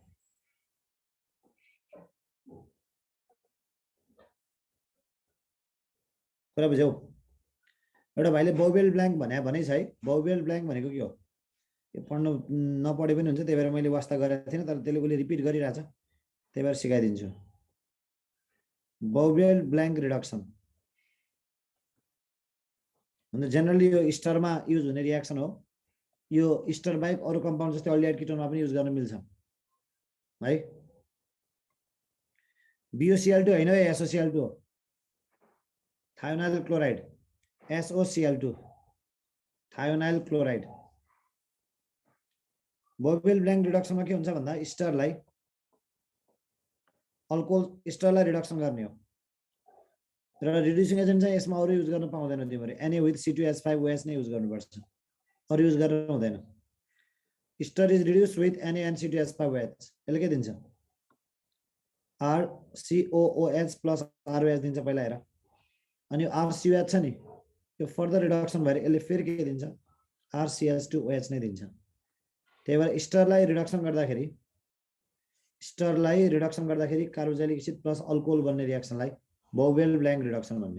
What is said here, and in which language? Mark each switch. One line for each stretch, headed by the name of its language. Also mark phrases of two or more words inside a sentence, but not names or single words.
Nepali: कुरा बुझ्यौ एउटा भाइले बाउबेल ब्ल्याङ्क भने छ है बाउबेल ब्ल्याङ्क भनेको के हो यो पढ्नु नपढे पनि हुन्छ त्यही भएर मैले वास्ता गरेको थिएन तर त्यसले उसले रिपिट गरिरहेछ त्यही भएर सिकाइदिन्छु बाउबेल ब्ल्याङ्क रिडक्सन भने जेनरली यो स्टरमा युज हुने रियाक्सन हो। यो स्टर बाहेक अरू कम्पाउन्ड जस्तै अल्डिहाइड किटोनमा पनि युज गर्न मिल्छ है। BOCl2 हैन है, SOCl2 हो।
English: thionyl chloride, SOCl2, thionyl chloride.
Nepali: बोवेल ब्ल्याङ्क रिडक्सनमा के हुन्छ भन्दा स्टरलाई अल्कोहल स्टरलाई रिडक्सन गर्ने हो र
English: reducing agent
Nepali: चाहिँ यसमा अरू युज गर्न पाउँदैन तिमीहरु। Na with C2H5OH नै युज गर्नुपर्छ, अरू युज गर्न हुँदैन।
English: ester is reduced with Na and C2H5OH.
Nepali: यसले के दिन्छ? RCOOH प्लस ROH दिन्छ पहिला हेर। अनि RCOH छ नि, यो
English: further reduction
Nepali: भएर यसले फेरि के दिन्छ? RCH2OH नै दिन्छ। त्यही भएर स्टरलाई रिडक्सन गर्दाखेरि
English: carboxylic acid
Nepali: प्लस अल्कोहल बन्ने रियाक्सनलाई बोवेल ब्ल्याङ्क रिडक्सन भन्ने हो।